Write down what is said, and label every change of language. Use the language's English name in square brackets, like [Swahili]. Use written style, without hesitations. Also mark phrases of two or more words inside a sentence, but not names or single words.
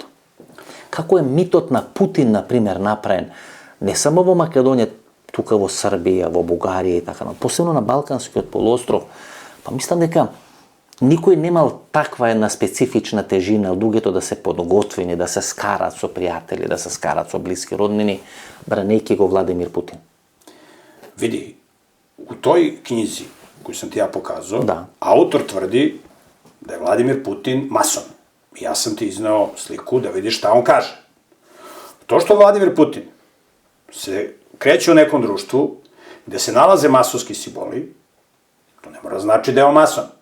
[Macedonian] Како е митот на Путин, например, направен не само во Македонија, тука во Србија, во Бугарија и така натаму, посебно на Балканскиот полуостров, па мислам дека никој немал таква една специфична тежина луѓето да се подготвени, да се скарат со пријатели, да се скарат со блиски роднини, бранејќи го Владимир Путин. [Serbian] Види, u toj knjizi koju sam ti ja pokazao, Da. autor tvrdi da je Vladimir Putin mason. Ja sam ti izneo sliku da vidiš šta on kaže. To što Vladimir Putin se kreće u nekom društvu gde se nalaze masonski simboli, to ne mora znači da je on mason.